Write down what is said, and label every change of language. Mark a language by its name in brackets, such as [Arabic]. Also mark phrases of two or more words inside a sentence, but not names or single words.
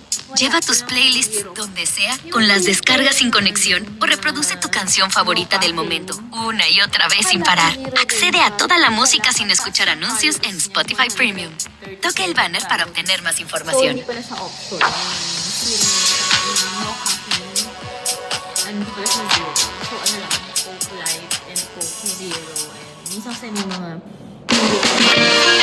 [Spanish] Lleva tus playlists donde sea con las descargas sin conexión o reproduce tu canción favorita del momento una y otra vez sin parar. Accede a toda la música sin escuchar anuncios en Spotify Premium. Toca el banner para obtener más [Filipino] So, [Spanish] información. [Filipino] hindi pala siya option. [English] No caffeine. [Filipino] And hindi pala siya zero. So, ano lang, [English] Coke Light and Coke Zero. [Filipino] And minsan kasi may mga